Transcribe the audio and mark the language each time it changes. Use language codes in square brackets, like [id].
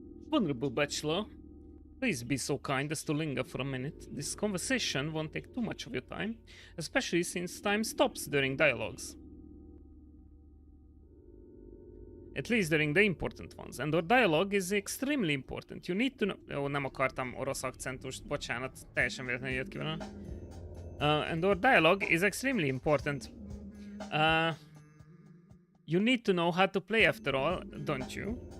[en] Vulnerable bachelor, please be so kind as to linger for a minute. This conversation won't take too much of your time, especially since time stops during dialogues. At least during the important ones. And our dialogue is extremely important. You need to know... [hu] Ó, nem akartam orosz akcentust, bocsánat, teljesen véletlenül jött ki vele. [en] And our dialogue is extremely important. You need to know how to play after all, don't you?